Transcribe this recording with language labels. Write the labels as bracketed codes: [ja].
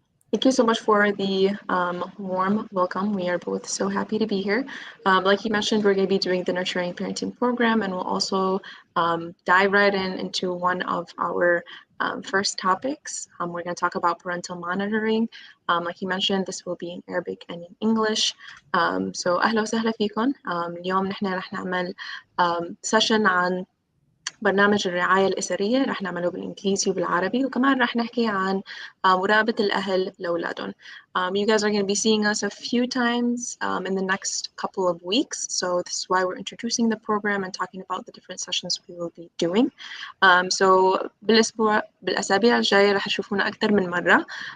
[en] Thank you so much for the warm welcome. We are both so happy to be here. Like you mentioned, we're going to be doing the Nurturing Parenting program, and we'll also dive right into one of our first topics. We're going to talk about parental monitoring. Like you mentioned, this will be in Arabic and in English. [ar] So أهلا وسهلا فيكم. اليوم نحن رح نعمل session عن برنامج الرعاية الأسرية. رح نعمله بالإنجليزي وبالعربي، وكمان رح نحكي عن مراقبة الأهل لأولادهم. [en] You guys are going to be seeing us a few times in the next couple of weeks. So this is why we're introducing the program and talking about the different sessions we will be doing. [ar] So بالأسابيع الجاية رح تشوفونا أكثر من مرة.